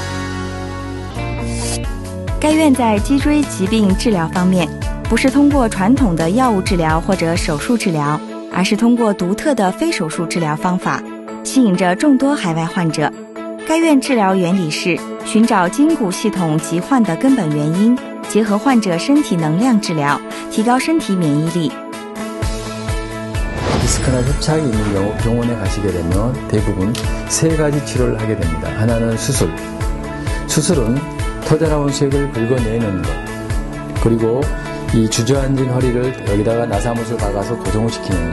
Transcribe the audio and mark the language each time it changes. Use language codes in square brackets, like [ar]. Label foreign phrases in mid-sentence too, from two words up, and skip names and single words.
[zh] 该院在脊椎疾病治疗方面，不是通过传统的药物治疗或者手术治疗，而是通过独特的非手术治疗方法，吸引着众多海外患者。该院治疗原理是寻找筋骨系统疾患的根本原因，结合患者身体能量治疗，提高身体免疫力。 [ko] 디스크나 협착이 있는 경우 병원에 가시게 되면 대부분 세 가지 치료를 하게 됩니다. 하나는 수술. 수술은 터져나온 수액을 긁어내는 것. 그리고 이 주저앉은 허리를 여기다가 나사못을 박아서 고정을 시키는 것.